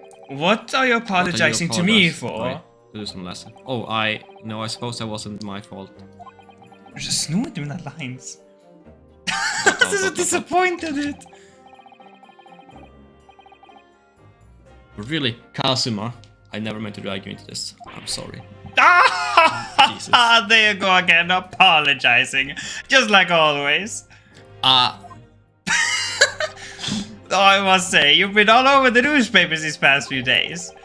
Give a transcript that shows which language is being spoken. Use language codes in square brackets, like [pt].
[en] What are you apologizing to me for? Do some lesson. Oh, I suppose that wasn't my fault. [sv] Du snor inte mina lines. Jag ser så disappointed ut. [en] Really, Kazuma, I never meant to drag you into this. I'm sorry. Jesus. There you go again, apologizing. Just like always. I must say, you've been all over the newspapers these past few days.